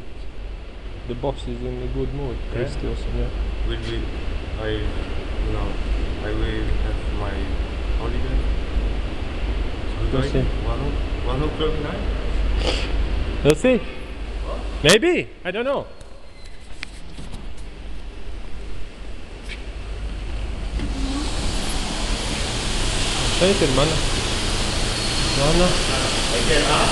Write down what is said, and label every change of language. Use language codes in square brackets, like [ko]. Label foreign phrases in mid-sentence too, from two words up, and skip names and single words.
[en] The boss is in a good mood. Yeah? Kristielsen, yeah. Will be. I will have my holiday. So We'll see. 1 o'clock night. We'll see. What? Maybe. I don't know. [lv] Šeit ir mana. [en] I can ask.